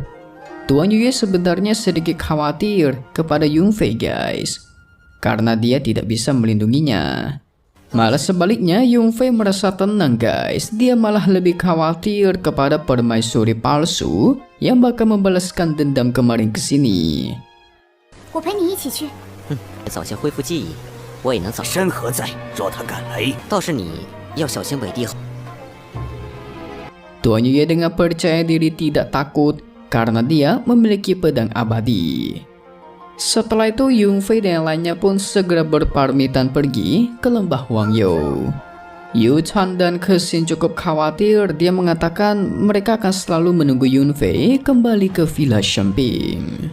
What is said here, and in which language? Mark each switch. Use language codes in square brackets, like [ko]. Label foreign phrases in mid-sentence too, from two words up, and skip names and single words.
[id] Tuan Yuye sebenarnya sedikit khawatir kepada Yun Fei guys, karena dia tidak bisa melindunginya. Malah sebaliknya Yun Fei merasa tenang guys, dia malah lebih khawatir kepada permaisuri palsu yang bakal membalaskan dendam kemarin kesini. [zh] 我陪你一起去。早些恢复记忆，我也能早。山河在，若他敢来，倒是你要小心伟帝。 [id] Tuan Yuye dengan percaya diri tidak takut karena dia memiliki pedang abadi. Setelah itu Yun Fei dan yang lainnya pun segera berpamitan pergi ke lembah Wangyou. Yu Chan dan Kexin cukup khawatir, dia mengatakan mereka akan selalu menunggu Yun Fei kembali ke Villa Shemping.